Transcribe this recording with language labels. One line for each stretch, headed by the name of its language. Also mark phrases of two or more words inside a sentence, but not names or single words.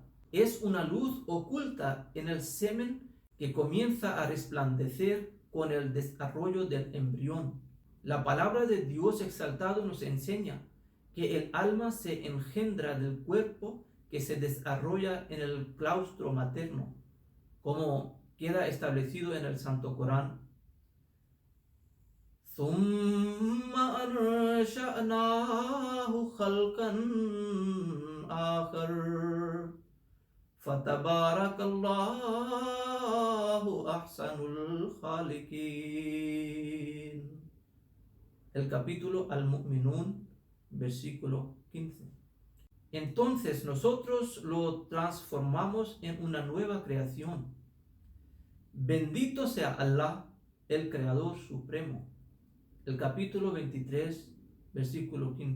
Spanish: Es una luz oculta en el semen que comienza a resplandecer con el desarrollo del embrión. La palabra de Dios exaltado nos enseña que el alma se engendra del cuerpo que se desarrolla en el claustro materno, como queda establecido en el Santo Corán.
Arabic: ثُمَّ أَنشَأْنَاهُ خَلْقًا آخَرَ فَتَبَارَكَ اللَّهُ أَحْسَنُ الْخَالِقِينَ.
Spanish: El capítulo Al-Mu'minun, versículo 15. Entonces nosotros lo transformamos en una nueva creación. Bendito sea Allah, el Creador Supremo. El capítulo 23, versículo 15.